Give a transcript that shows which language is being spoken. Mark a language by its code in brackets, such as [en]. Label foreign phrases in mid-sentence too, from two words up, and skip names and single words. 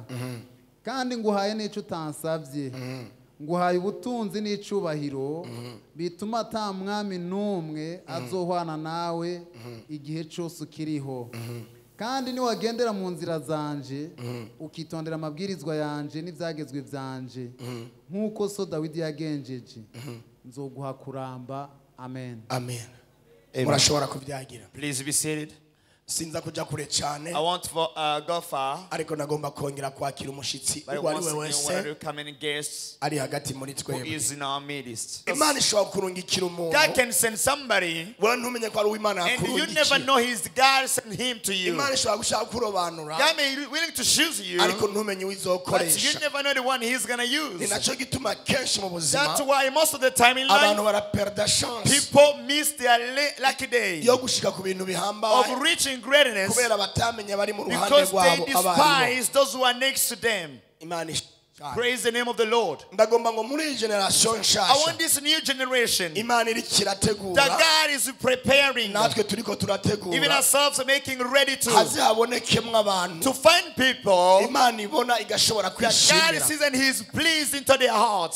[rn] Kandi nguhaye n'icyo utansabye nguhaye ubutunzi n'icubahiro bituma ata mwami n'umwe azohwana nawe igihe cyose ukiriho. Kandi niwagendera mu nzira zanje ukitondera amabwirizwa yanje n'ibyagezwe byanje nk'uko so Dawidi yagenjeje nzoguha kuramba. Amen. Amen. Murashobora kubyagira. [en] Please be seated. [rn] Sinza kuja kure cyane. [en] I want to go far. [rn] Ariko nagomba kongera kwakira umushitsi wari wese ari hagati muri twebwe. Imana ishobora kurungikira umuntu. [en] God can send somebody. [rn] Wowe ntumenye ko ari uw'Imana [en] And [rn] akurungikiye. [en] you never know his God sent him to you. [rn] Imana ishobora gushaka kurobanura. [en] God may be willing to choose you. [rn] Ariko ntumenye uwizokoresha. [en] But you never know the one he's going to use. [rn] Ni naco gituma kenshi mu buzima. [en] That's why most of the time in life [rn] abantu baraperda chance. [en] People miss their lucky day. [rn] Yo gushika ku bintu bihambaye. [en] Of reaching greatness because they despise those who are next to them. Praise the name of the Lord. I want this new generation that God is preparing. Even ourselves are making ready to find people that God sees and He is pleased into their hearts.